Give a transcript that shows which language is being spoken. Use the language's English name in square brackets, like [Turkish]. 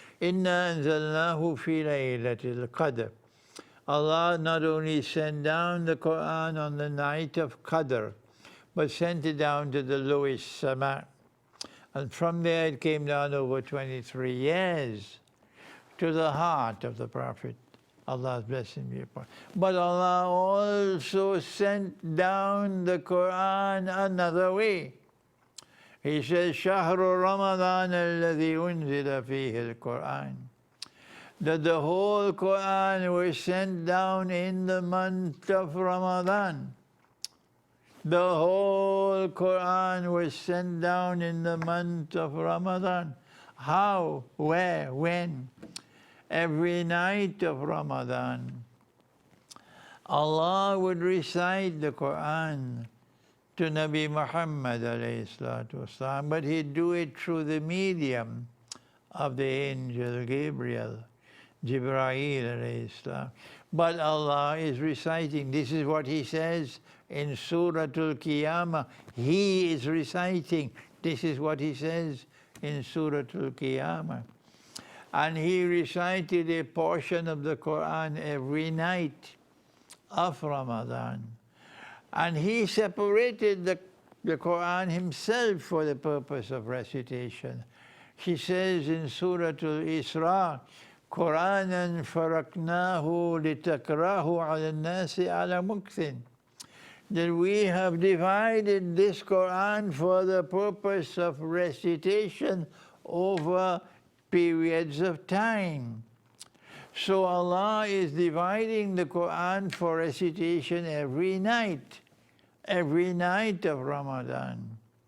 [Arabic] Inna anzalnahu fi laylatil qadr. [English] Allah not only sent down the Quran on the night of Qadr, but sent it down to the lowest sama. And from there it came down over 23 years to the heart of the Prophet. Allah's blessing be upon him. But Allah also sent down the Quran another way. He says, [Arabic] شهر رمضان الذي أنزل فيه القرآن. [English] That the whole Quran was sent down in the month of Ramadan. The whole Quran was sent down in the month of Ramadan. How? Where? When? Every night of Ramadan, Allah would recite the Quran to Nabi Muhammad alayhi salatu wasalam, but he'd do it through the medium of the angel Gabriel, Jibreel alayhi salam. But Allah is reciting. This is what He says in Surah Al-Qiyamah. He is reciting. This is what He says in Surah Al-Qiyamah. And He recited a portion of the Quran every night of Ramadan. And He separated the Quran Himself for the purpose of recitation. He says in Surah Al-Isra, [Arabic] قُرْآنًا فَرَقْنَاهُ لِتَقْرَأَهُ عَلَى النَّاسِ عَلَى مُكْثٍ. [English] That we have divided this Quran for the purpose of recitation over periods of time. So Allah is dividing the Quran for recitation every night of Ramadan.